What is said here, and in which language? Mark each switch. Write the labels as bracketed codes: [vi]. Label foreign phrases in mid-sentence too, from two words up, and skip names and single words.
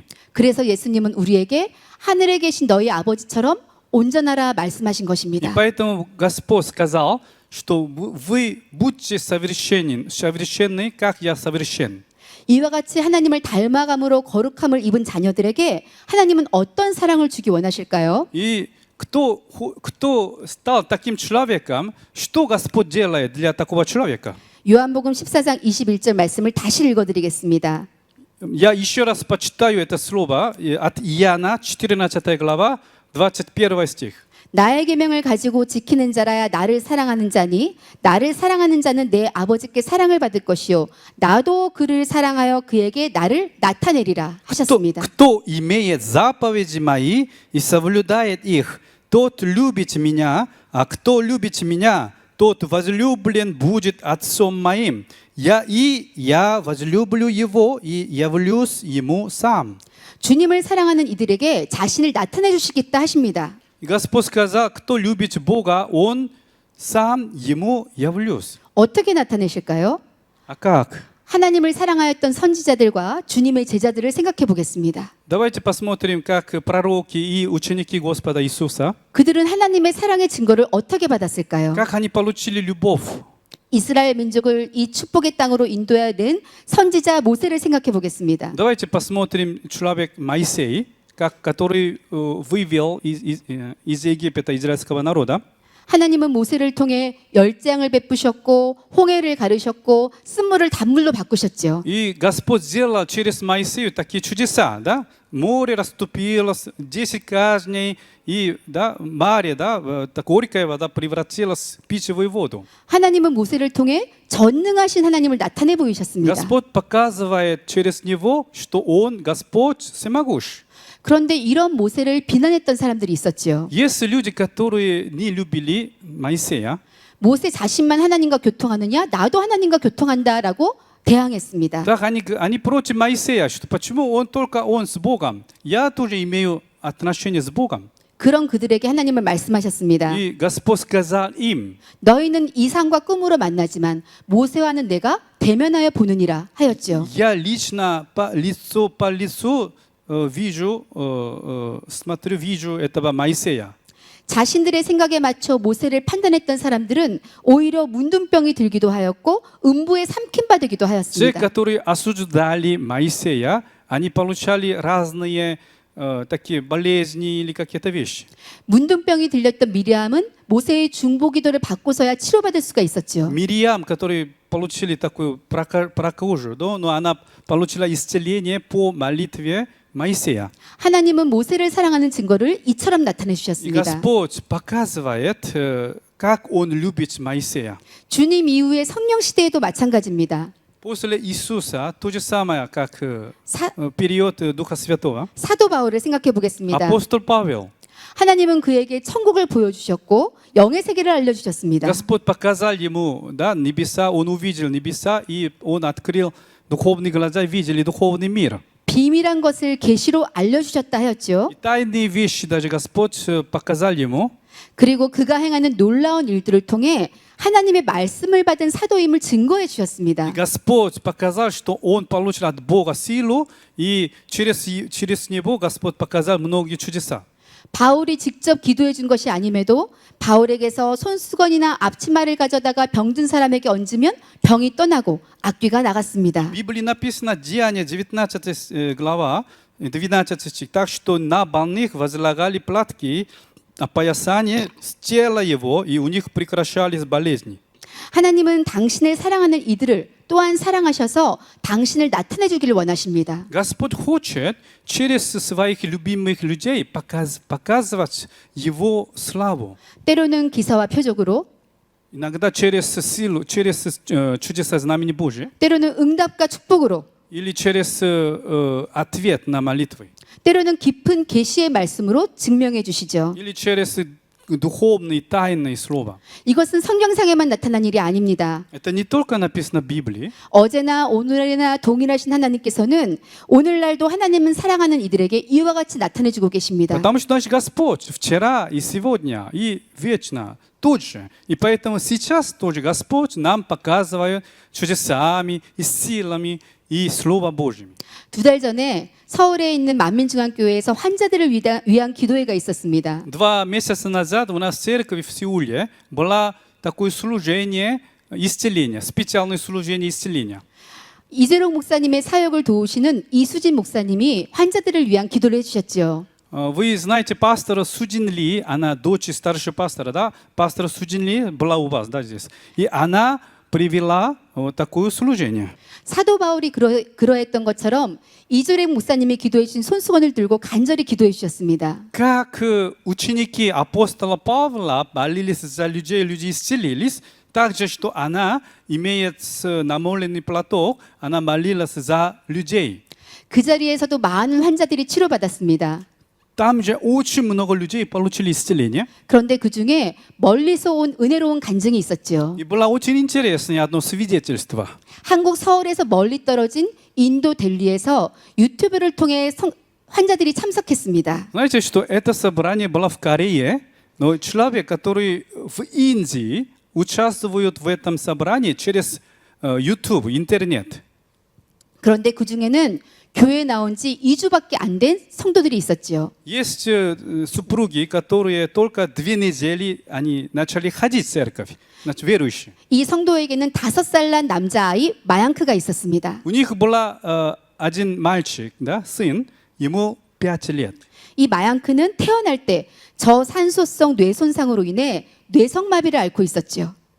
[ko] 그래서 예수님은 우리에게 하늘에 계신 너희 아버지처럼 온전하라 말씀하신 [ru] И [ko] 것입니다. [ru] поэтому Господь сказал, что вы будьте совершенны, как я совершен. [ko] 이와 같이 하나님을 닮아감으로 거룩함을 입은 자녀들에게 하나님은 어떤 사랑을 주기 원하실까요? [ru] И кто стал таким человеком, что Господь делает для такого человека? [ko] 요한복음 14장 21절 말씀을 다시 읽어드리겠습니다. [ru] Я еще раз почитаю это слово от Иоанна, 14 глава, 21 стих. [ko] 나의 계명을 가지고 지키는 자라야 나를 사랑하는 자니 나를 사랑하는 자는 내 아버지께 사랑을 받을 것이요 나도 그를 사랑하여 그에게 나를 나타내리라 하셨습니다. [ru] Кто имеет заповеди мои и соблюдает их, тот любит меня, а кто любит меня, тот возлюблен будет Отцом моим. Я возлюблю его и явлюсь ему сам. [ko] 주님을 사랑하는 이들에게 자신을 나타내 주시겠다 하십니다. [ru] И Господь сказал, кто любит Бога, Он сам ему явлюсь. [ko] 어떻게 나타내실까요? [ru] А как? [ko] 하나님을 사랑하였던 선지자들과 주님의 제자들을 생각해 보겠습니다. [ru] Давайте посмотрим, как пророки и ученики Господа Иисуса, [ko] 그들은 하나님의 사랑의 증거를 어떻게 받았을까요? [ru] как они получили любовь. [ko] 이스라엘 민족을 이 축복의 땅으로 인도해야 된 선지자 모세를 생각해 보겠습니다. [ru] Давайте посмотрим человек Моисей, который вывел из Египта израильского народа. [ko] 하나님은 모세를 통해 열재앙을 베푸셨고 홍해를 가르셨고 쓴물을 단물로 바꾸셨죠. [ru] И Господь сделал через Моисея такие чудеса, да? Море расступилось, 10 казней, и да, море, да, горькая вода превратилась в питьевую воду. [ko] 하나님은 모세를 통해 전능하신 하나님을 나타내 보이셨습니다. [ru] Господь показывает через него, что Он Господь всемогущ. [ko] 그런데 이런 모세를 비난했던 사람들이 있었죠. [ru] Есть люди, которые не любили Моисея. [ko] 모세 자신만 하나님과 교통하느냐? 나도 하나님과 교통한다라고 대항했습니다. [ru] Так они против Моисея, что почему только он с Богом? Я тоже имею отношение с Богом. [ko] 그런 그들에게 하나님은 말씀하셨습니다. [ru] И Господь сказал им, [ko] 너희는 이상과 꿈으로 만나지만 모세와는 내가 대면하여 보느니라 하였죠. [ru] я лично по лицу вижу этого Моисея. [ko] 자신들의 생각에 맞춰 모세를 판단했던 사람들은 오히려 문둥병이 들기도 하였고 음부에 삼킴받기도 [ru] Те, [ko] 하였습니다. [ru] которые осуждали Моисея, они получали разные такие болезни или какие-то вещи. [ko] 문둥병이 들렸던 미리암은 모세의 중보기도를 받고서야 치료받을 수가 있었죠. [ru] Мириам, которые получили такую прокожу, да, но она получила исцеление по молитве Моисея. [ko] 하나님은 모세를 사랑하는 증거를 이처럼 나타내 [ru] И [ko] 주셨습니다. [ru] Господь показывает, как Он любит Моисея. [ko] 주님 이후의 성령 시대에도 마찬가지입니다. [ru] После Иисуса то же самое, как [ko] 사, [ru] период Духа Святого. [ko] 사도 바울을 생각해 보겠습니다. [ru] Апостол Павел. [ko] 하나님은 그에게 천국을 보여주셨고 영의 세계를 알려주셨습니다. [ru] Господь показал ему, да, небеса, он увидел небеса, и он открыл духовные глаза, видели духовный мир. [ko] 비밀한 것을 계시로 알려주셨다 하였죠. [ru] И тайные вещи даже Господь показал ему. [ko] 그리고 그가 행하는 놀라운 일들을 통해 하나님의 말씀을 받은 사도임을 증거해 [ru] И [ko] 주셨습니다. [ru] Господь показал, что он получил от Бога силу, и через него Господь показал многие чудеса. [ko] 바울이 직접 기도해 준 것이 아님에도 바울에게서 손수건이나 앞치마를 가져다가 병든 사람에게 얹으면 병이 떠나고 악귀가 나갔습니다. [ru] В Библии написано, Деяния 19 глава, 12 стих, так что на больных возлагали платки, опоясание с тела его, и у них прекращались болезни. [ko] 하나님은 당신을 사랑하는 이들을 또한 사랑하셔서 당신을 나타내 주기를 원하십니다. [ru] Господь хочет через своих любимых людей показывать Его славу. [ko] 때로는 기사와 표적으로, [ru] Иногда через силу, через чудеса знамени Божьи, [ko] 때로는 응답과 축복으로, [ru] или через ответ на молитвы, [ko] 때로는 깊은 계시의 말씀으로 증명해 주시죠. [ru] или через духовные тайные слова. [ko] 이것은 성경상에만 나타난 일이 아닙니다. [ru] Это не только написано в Библии. [ko] 어제나 오늘이나 동일하신 하나님께서는 오늘날도 하나님은 사랑하는 이들에게 이와 같이 나타내 주고 계십니다. [ru] Потому что наш Господь вчера и сегодня и вечно тот же. И поэтому сейчас тоже Господь нам показывает чудесами и силами и Слово Божьим. [ko] 2달 전에 서울에 있는 만민중앙교회에서 환자들을 위한 기도회가 있었습니다. [ru] 2 месяца назад у нас в церкви в Сеуле было такое служение исцеления, специальное служение исцеления. [ko] 이재록 목사님의 사역을 도우시는 이수진 목사님이 환자들을 위한 기도를 해주셨죠. [ru] Вы знаете пастора Суджин Ли, она дочь старшего пастора, да? Пастор Суджин Ли была у вас, да, здесь. И она привела вот такое служение. [ko] 사도 바울이 그러했던 것처럼 이재록 목사님이 기도해 주신 손수건을 들고 간절히 기도해 주셨습니다. [ru] Как ученики апостола Павла молились за людей, люди исцелились, так же, что она, имеет намоленный платок, она молилась за людей. [ko] 그 자리에서도 많은 환자들이 치료받았습니다. [ru] Там же очень много людей получили исцеление. [ko] 그런데 그 중에 멀리서 온 은혜로운 간증이 있었죠. [ru] И было очень интересное одно свидетельство. [ko] 한국 서울에서 멀리 떨어진 인도 델리에서 유튜브를 통해 환자들이 참석했습니다. [ru] Знаете, что это собрание было в Корее, но человек, который в Индии участвует в этом собрании через YouTube, интернет. [ko] 그런데 그 중에는 교회 나온 지 2주밖에 안 된 성도들이 있었지요. [ru] Есть супруги, которые только 2 недели они начали ходить в церковь, значит, верующие. [ko] 이 성도에게는 5살 난 남자아이 마양크가 있었습니다. [ru] У них был один мальчик, да, сын, ему 5 лет. [ko] 이 마양크는 태어날 때 저산소성 뇌손상으로 인해 뇌성마비를 앓고 있었죠.